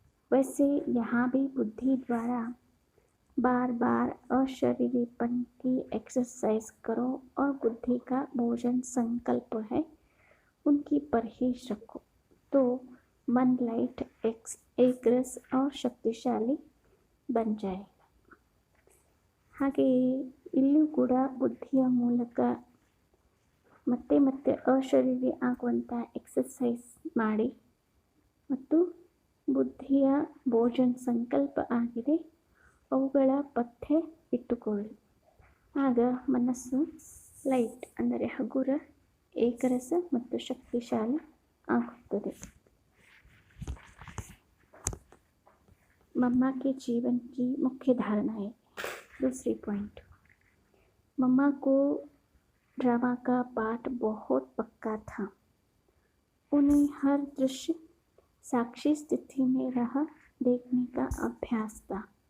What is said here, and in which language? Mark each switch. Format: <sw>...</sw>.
<hi>वैसे यहाँ भी बुद्धि द्वारा बार बार अशरीरीपन की एक्सरसाइज करो और बुद्धि का भोजन संकल्प है उनकी परहेज रखो तो मन लाइट एक रस और शक्तिशाली बन जाएगा.</hi> <kn>ಹಾಗೆಯೇ ಇಲ್ಲಿಯೂ ಕೂಡ ಬುದ್ಧಿಯ ಮೂಲಕ ಮತ್ತೆ ಮತ್ತೆ ಅಶರೀರಿ ಆಗುವಂಥ ಎಕ್ಸಸೈಸ್ ಮಾಡಿ ಮತ್ತು ಬುದ್ಧಿಯ ಭೋಜನ ಸಂಕಲ್ಪ ಆಗಿದೆ ಅವುಗಳ ಪಥ್ಯ ಇಟ್ಟುಕೊಳ್ಳಿ. ಆಗ ಮನಸ್ಸು ಲೈಟ್ ಅಂದರೆ ಹಗುರ ಏಕರಸ ಮತ್ತು ಶಕ್ತಿಶಾಲಿ ಆಗುತ್ತದೆ.</kn> <hi>मम्मा के जीवन की मुख्य धारणाएं. दूसरी पॉइंट. मम्मा को ड्रामा का पाठ बहुत पक्का था. उन्हें हर दृश्य साक्षी स्थिति में रह देखने का अभ्यास था.</hi>